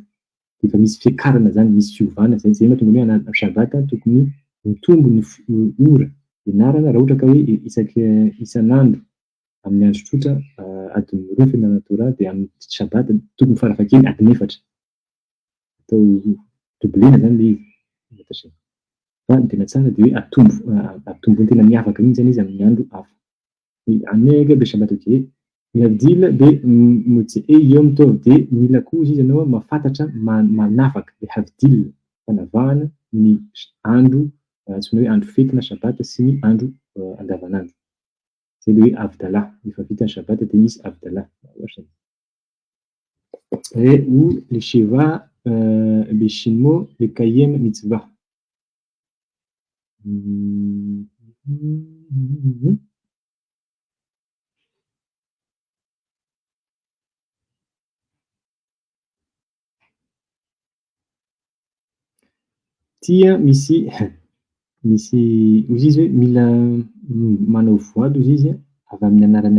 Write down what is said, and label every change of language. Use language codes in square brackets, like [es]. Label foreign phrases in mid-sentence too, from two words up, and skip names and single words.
[mg] efa misy fiakarana zany misy fiovana zay mahatonga hoe anaty Shabbat tokony mitombo ny ora ianarana raha ohatra ka hoe isan'andro amin'ny andro tsotra adiny roa fianarana Torah de amin'ny Shabbat tokony faravakely adiny 4 atao doblena zany le izy fa ny tena tsara de hoe atombo tena miavaka mihitsy zany izy amin'ny andro hafa [he] עונג בשבת [mg] oke miavdila [he] במוצאי יום טוב [mg] de mila koa izy ianao mafantatra manafaka le havdil fanavahana ny andro atsona hoe andro fety na Shabbat sy ny andro andavanandro zay le hoe avdala efa vita ny Shabbat de misy avdala ou le [he] שבע לשמו לקיים מצווה [mg] tia misy ozy izy hoe mila manao voady ozy izy avy amin'ny anarana